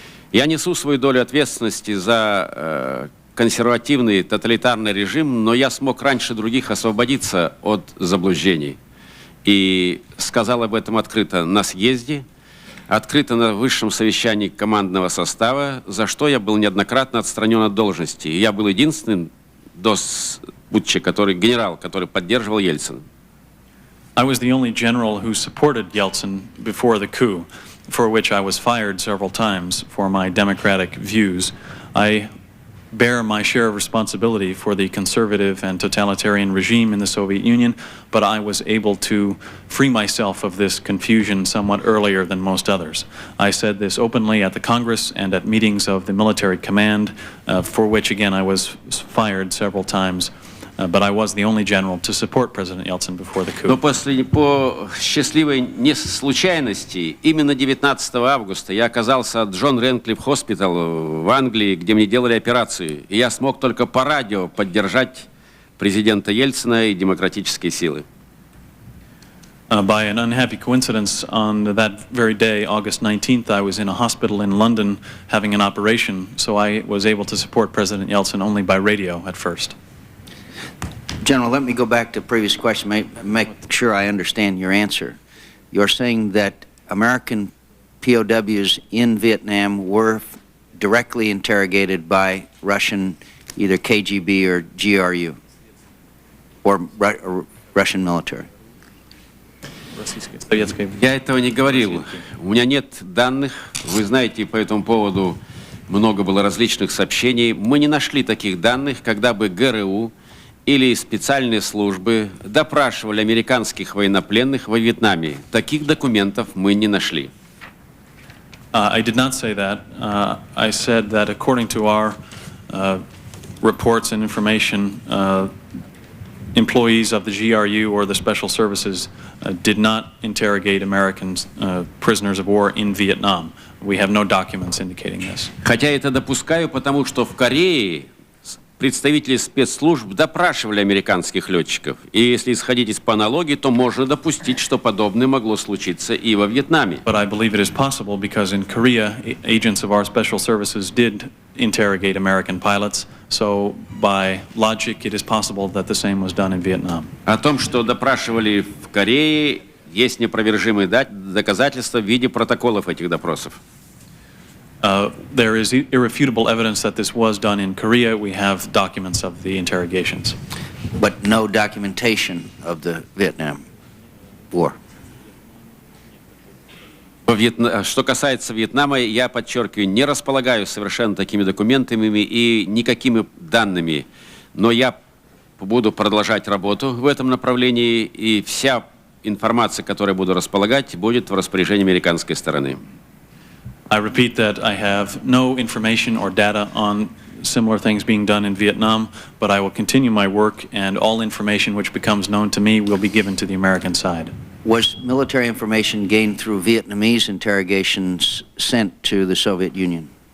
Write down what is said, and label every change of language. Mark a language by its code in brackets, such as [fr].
[ru] Я несу свою долю ответственности за консервативный тоталитарный режим, но я смог раньше других освободиться от заблуждений. И сказал об этом открыто на съезде, открыто на высшем совещании командного состава, за что я был неоднократно отстранен от должности. И я был единственным до путча, генерал, который поддерживал Ельцина. [en] I was the only general who supported Yeltsin before the coup, for which I was fired several times for my democratic views. I bear my share of responsibility for the conservative and totalitarian regime in the Soviet Union, but I was able to free myself of this confusion somewhat earlier than most others. I said this openly at the Congress and at meetings of the military command, for which again I was fired several times. But I was the only general to support President Yeltsin before the coup. [ru] Но по счастливой случайности, именно 19 августа я оказался от Джон Ренклифф Хоспитал в Англии, где мне делали операцию. И я смог только по радио поддержать президента Ельцина и демократические силы. [en] By an unhappy coincidence, on that very day, August 19th, I was in a hospital in London having an operation, so I was able to support President Yeltsin only by radio at first. General, let me go back to the previous question, make sure I understand your answer. You're saying that American POWs in Vietnam were directly interrogated by Russian, either KGB or GRU, or Russian military? [ru] Я этого не говорил. У меня нет данных. Вы знаете, по этому поводу много было различных сообщений. Мы не нашли таких данных, когда бы ГРУ или специальные службы допрашивали американских военнопленных во Вьетнаме. Таких документов мы не нашли. [en] I did not say that. I said that according to our reports and information, employees of the GRU or the special services did not interrogate American prisoners of war in Vietnam. We have no documents indicating this. [ru] Хотя это допускаю, потому что в Корее представители спецслужб допрашивали американских летчиков. И если исходить из по аналогии, то можно допустить, что подобное могло случиться и во Вьетнаме. [en] But I believe it is possible because in Korea, agents of our special services did interrogate American pilots. So by logic, it is possible that the same was done in Vietnam. [ru] О том, что допрашивали в Корее, есть неопровержимые доказательства в виде протоколов этих допросов. [en] There is irrefutable evidence that this was done in Korea. We have documents of the interrogations. But no documentation of the Vietnam War. [ru] Что касается Вьетнама, я подчеркиваю, не располагаю совершенно такими документами и никакими данными. Но я буду продолжать работу в этом направлении, и вся информация, которую я буду располагать, будет в распоряжении американской стороны. [en] I repeat that I have no information or data on similar things being done in Vietnam, but I will continue my work, and all information which becomes known to me will be given to the American side. Was military information gained through Vietnamese interrogations sent to the Soviet Union?